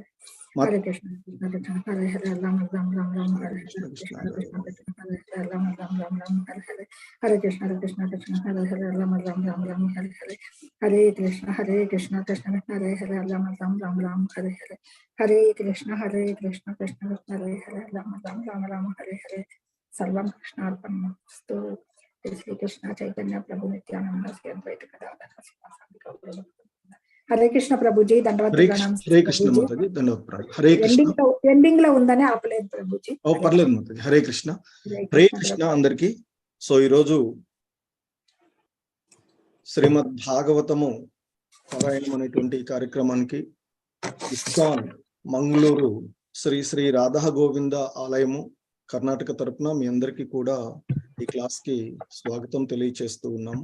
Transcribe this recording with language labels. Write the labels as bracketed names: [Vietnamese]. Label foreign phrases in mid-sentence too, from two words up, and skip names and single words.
[Sanskrit] Hare Krishna Krishna Krishna Hare Hare Ram Ram Ram Ram Hare Hare Krishna Krishna Krishna Hare Hare Ram Ram Ram Ram Hare Hare Hare Krishna Krishna Krishna Hare Hare Ram Ram Ram Ram Hare Hare Hare Krishna Krishna Hare Hare Ram Ram Ram Ram Hare Hare Hare Krishna Krishna Hare Hare Ram Ram Ram Hare Hare Sarvam Krishnarpanamastu. Shri Krishna Chaitanya Prabhu Nityananda Sri Advaita Gadadhara Srivasadi Gaura. [Telugu] హరే కృష్ణ ప్రభుజీ, ధన్యవాదాలు. హరే కృష్ణ మాతాజీ, ధన్యవాదాలు. హరే కృష్ణ. ఎండింగ్ లో ఉందని ఆపలేదు ప్రభుజీ. ఓ పర్లేదు మాతాజీ. హరే కృష్ణ. హరే కృష్ణ అందరికి. సో ఈరోజు శ్రీమద్ భాగవతము పారాయణం అనేటువంటి కార్యక్రమానికి ఇస్కాన్ మంగళూరు శ్రీ శ్రీ రాధా గోవింద ఆలయము కర్ణాటక తరపున మీ అందరికీ కూడా ఈ క్లాస్ కి స్వాగతం తెలియచేస్తూ ఉన్నాము.